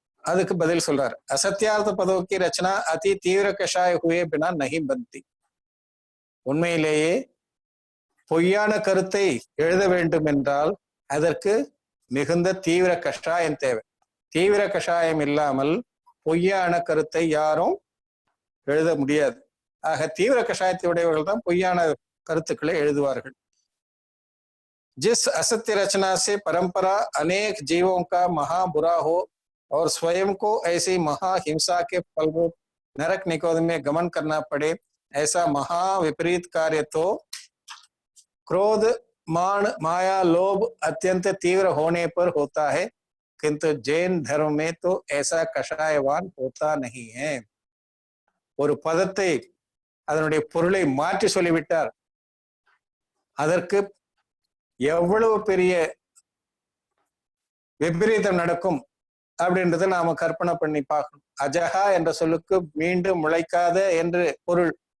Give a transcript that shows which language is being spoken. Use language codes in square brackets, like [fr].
[ta] அதுக்கு பதில் சொல்றாரு. [hi] असत्यार्थ पदों की रचना अति तीव्र कषाय हुए बिना नहीं बनती. [ta] உண்மையிலேயே பொய்யான கருத்தை எழுத வேண்டும் என்றால் அதற்கு மிகுந்த தீவிர கஷாயம் தேவை. தீவிர கஷாயம் இல்லாமல் பொய்யான கருத்தை யாரும் எழுத முடியாது. ஆக தீவிர கஷாயத்தை உடையவர்கள் தான் பொய்யான கருத்துக்களை எழுதுவார்கள். [hi] जिस असत्य रचना से परंपरा अनेक जीवों का महा बुरा हो और स्वयं को ऐसी महा हिंसा के फलरूप नरक निकोद में गमन करना पड़े, ऐसा महा विपरीत कार्य तो क्रोध मान माया लोभ अत्यंत तीव्र होने पर होता है, किंतु जैन धर्म में तो ऐसा कषायवान होता नहीं है. [ta] ஒரு பதத்தை அதனுடைய பொருளை மாற்றி சொல்லிவிட்டார், அதற்கு எவ்வளவு பெரிய விபரீதம் நடக்கும் அப்படின்றத நாம கற்பனை பண்ணி பார்க்கணும். அஜகா என்ற சொல்லுக்கு மீண்டும் முளைக்காத என்று பொருள்.